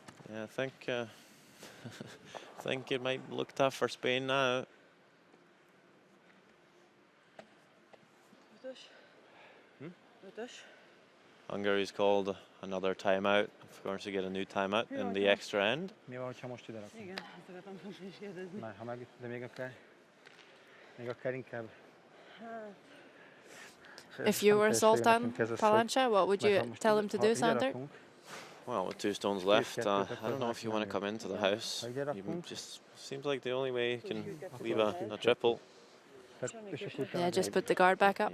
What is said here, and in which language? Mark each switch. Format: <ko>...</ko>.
<en>Yeah, I think think it might look tough for Spain now. Hungary's called another timeout. Of course, you get a new timeout in the extra end.</en> <hu>Mi van, ha most ide rakom? Igen, ezt akartam most is kérdezni. Már, ha meg, de még akár inkább.</hu> <en>If you were Zoltán Palanca, what would you tell him to do, Sander? Well, with 2 stones left, I don't know if you want to come into the house. You just seems like the only way you can leave a triple. Yeah, just put the guard back up.</en>